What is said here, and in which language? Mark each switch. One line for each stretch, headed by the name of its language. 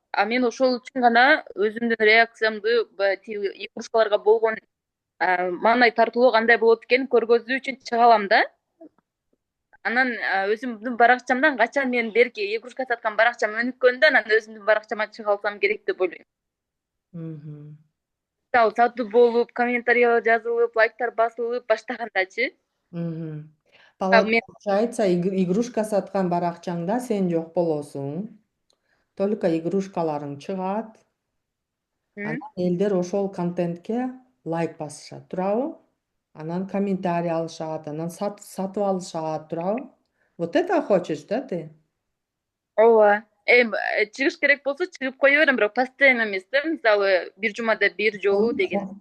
Kyrgyz: А мен ошол үчүн гана өзүмдүн реакциямды тиги игрушкаларга болгон маанай тартуулоо кандай болот экенин көргөзүү үчүн чыга алам да. Анан өзүмдүн баракчамдан качан мен берки игрушка саткан баракчам өнүккөндө, анан өзүмдүн баракчама чыга алсам керек деп ойлойм. Мисалы сатуу болуп, комментариялар жазылып, лайктар басылып баштагандачы. Получается, игрушка саткан баракчаңда сен жок болосуң. Только игрушкаларың чыгат. Анан элдер ошол контентке лайк басышат, туурабы? Анан комментарий алышат, анан сатып алышат, туурабы?
Russian: Вот это хочешь, да, ты?
Kyrgyz: Ооба. Чыгыш керек болсо чыгып кое берем, бирок постоянно эмес да, мисалы бир жумада бир жолу деген.